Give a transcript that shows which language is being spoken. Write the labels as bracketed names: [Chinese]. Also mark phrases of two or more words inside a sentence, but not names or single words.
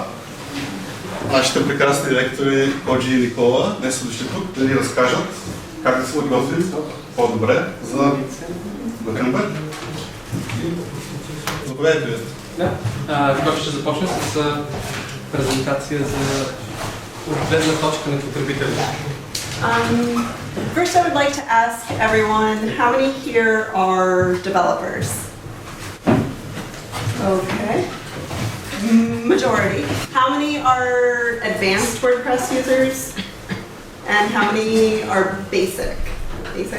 [Bulgarian] Нашите прекрасни директори Коджи и Никола днес са дошли тук да ни разкажат как да се подготвим по-добре за Gutenberg. Заповядайте. Тогава ще започнем с презентация за гледна точка на потребителите. [English] First, I would like to ask everyone, how many here are developers? Okay. Majority. How many are advanced WordPress users? And how many are basic? Basic?